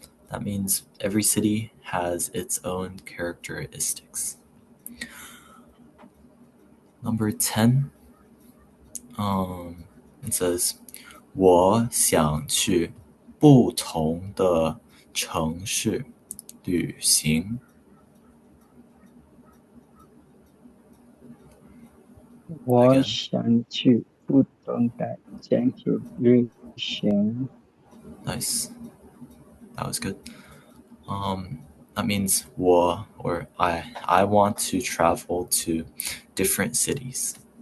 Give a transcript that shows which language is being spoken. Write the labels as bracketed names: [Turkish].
[English] That means every city has its own characteristics. Number 10, it says [Chinese] 我想去不同的城市旅行。我想去不同的城市旅行。 [English] Nice. That was good. That means I want to travel to different cities.